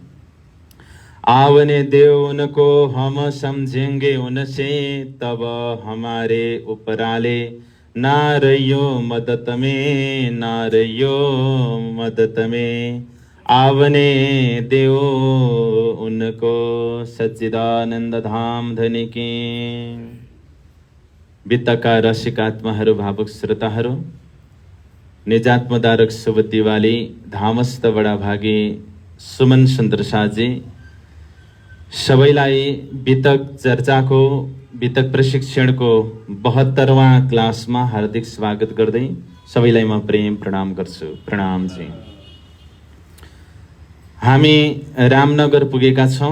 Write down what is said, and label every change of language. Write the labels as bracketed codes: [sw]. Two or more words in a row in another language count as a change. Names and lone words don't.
[hi] आवने देव उनको हम समझेंगे उनसे, तब हमारे उपराले ना रहियो मदद में, ना रहियो मदद में। आवने देव उनको सच्चिदानंद धाम धनी की। [ne] बितका रसिकात्माहरू भावुक श्रोताहरू, निजात्मदारक सुबती वाली धामस्थ बडा भागी सुमन सुन्दर साजी सबैलाई बितक चर्चाको बितक प्रशिक्षणको 72वां क्लासमा हार्दिक स्वागत गर्दै सबैलाई म प्रेम प्रणाम गर्छु। प्रणाम जी। हामी रामनगर पुगेका छौँ।